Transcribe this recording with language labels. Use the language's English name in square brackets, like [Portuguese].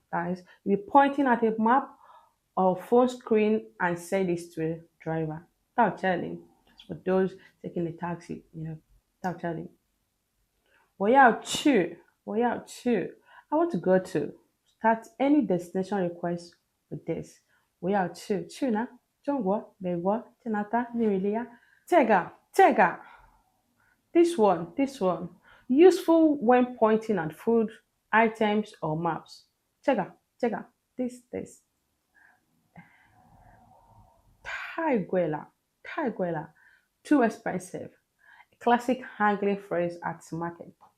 [English] That is, you're pointing at a map or phone screen and say this to a driver. [Chinese] 到这里. [English] For those taking the taxi, [Chinese] 到这里. 我要去,我要去. [English] I want to go to. Start any destination request with this. [Chinese] 我要去,去哪? 中国,美国,加拿大,尼日利亚. 这个,这个. [English] This one, this one. Useful when pointing at food, items, or maps. [Chinese] 这个,这个. [English] This, this. [Chinese] 太贵了,太贵了. [English] Too expensive. A classic haggling phrase at market.